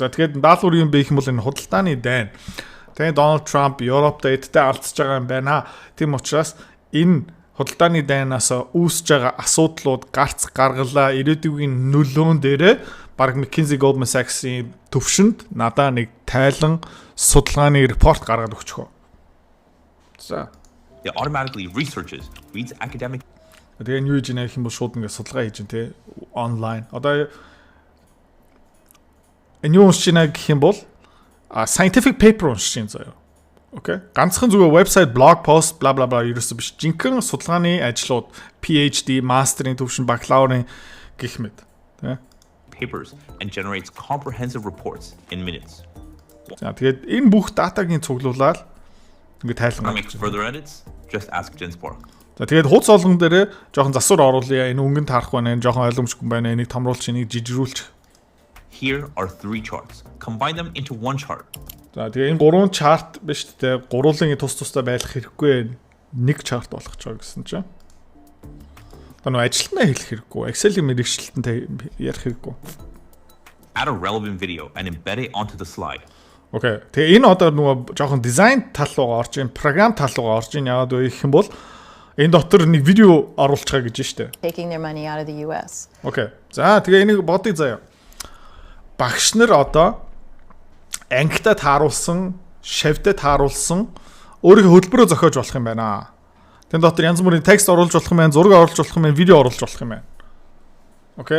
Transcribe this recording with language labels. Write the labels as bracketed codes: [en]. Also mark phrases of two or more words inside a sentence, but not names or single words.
[mn] За тэгээд даалгавар юм бэ гэх юм бол энэ худалдааны дайн. Тэгээ Дональд Трамп Европт эдтэй алдчихж байгаа юм байна. Тийм учраас энэ худалдааны дайнаас үүсэж байгаа асуудлууд гарц гаргалаа ирээдүйн нөлөөн дээрээ баг McKinsey Goldman Sachs-ийн төвшөнд надаа нэг тайлан судалгааны репорт гаргаад өгчихөө. За. [en] It automatically researches, reads academic. [mn] Тэгээ юу хийж нэ гэх юм бол шууд ингээд судалгаа хийж ин тэ онлайн. Одоо энэ юу уншиж нэ гэх юм бол [en] scientific paper [mn] уншиж ин заяа. Окей. Ганцхан зүгээр вебсайт, блог пост, бла бла бла ерөөсөө биш. Жинхэнэ судалгааны ажлууд, PhD, мастерын төвшин, бакалаврын гэх мэт. Тэ. [en] Papers and generates comprehensive reports in minutes. [mn] За тэгээд энэ бүх датагийн цуглуулаад ингээд тайлан [en] Want to make further edits? Just ask GenSpark. [mn] За тэгээд хуудас олгон дээр жоохон засвар оруулъя. Энэ өнгөнд харах байна, энэ жоохон ойлгомжгүй байна. Энийг томруулж, энийг жижигрүүлчих. [en] Here are 3 charts. Combine them into one chart. [mn] За тэгээ энэ 3 чарт биш үү? Гурван тус тустай байх хэрэггүй. Нэг чарт болгож байгаа гэсэн чинь. Одоо нөө ажилтнаа хэлэх хэрэггүй. Excel-ийн мэргэжилтэнтэй ярих хэрэггүй. [en] Add a relevant video and embed it onto the slide. [mn] Окей. Тэгээ энэ одоо нөгөө жоохон дизайн тал руу орж ийн, програм тал руу орж ийн яагаад вэ гэх юм бол энэ дотор нэг видео оруулж байгаа гэж штэ. [en] Taking their money out of the US. [mn] Окей. За тэгээ энийг бодъё заяа. Багш нар одоо ангитай тааруулсан, шавьтай тааруулсан өөрийнхөө хөтөлбөрөө зохиож болох юм байна. Тэн дотор янз бүрийн текст оруулж болох юм байна, зураг оруулж болох юм байна, видео оруулж болох юм байна. Окей.